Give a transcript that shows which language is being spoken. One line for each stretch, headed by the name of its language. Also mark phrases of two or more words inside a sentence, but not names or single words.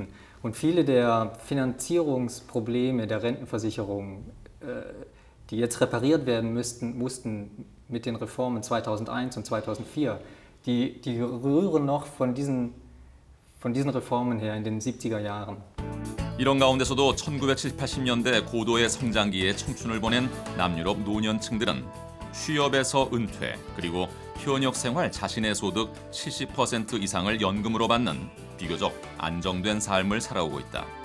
German: Und viele der Finanzierungsprobleme der Rentenversicherung, die jetzt repariert werden mussten mit den Reformen 2001 und 2004, die rühren noch von diesen Reformen her in den 70er Jahren.
Korean: 이런 가운데서도 1970, 80년대 고도의 성장기에 청춘을 보낸 남유럽 노년층들은 취업에서 은퇴 그리고 현역 생활 자신의 소득 70% 이상을 연금으로 받는 비교적 안정된 삶을 살아오고 있다.